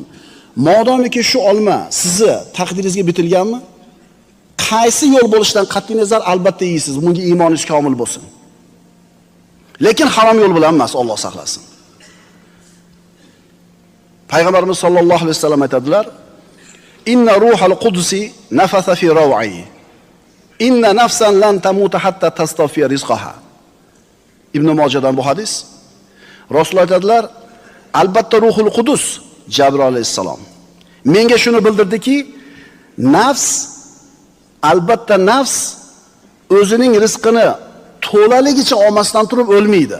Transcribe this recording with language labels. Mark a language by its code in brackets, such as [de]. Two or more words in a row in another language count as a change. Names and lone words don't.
[uz] Modomiki shu olma sizni taqdiringizga bitilganmi? Qaysi yo'l bo'lishidan qat'iy nazar albatta yeysiz, bunga iymoningiz komil bo'lsin. Lekin harom yo'l bilan emas, Alloh saqlasin. Payg'ambarimiz [ar] صلى الله عليه وسلم [uz] aytadilar: [ar] "إن روح القدس نفث في روعي. إن نفسا لن تموت حتى تستوفي رزقها." [uz] Ibn Mojadan bu hadis. Rasululloh aytadilar: "Albatta [ar] روح القدس [uz] Jabir alayhissalom menga shuni bildirdiki, albatta nafs o'zining rizqini to'laligicha olmasdan turib o'lmaydi.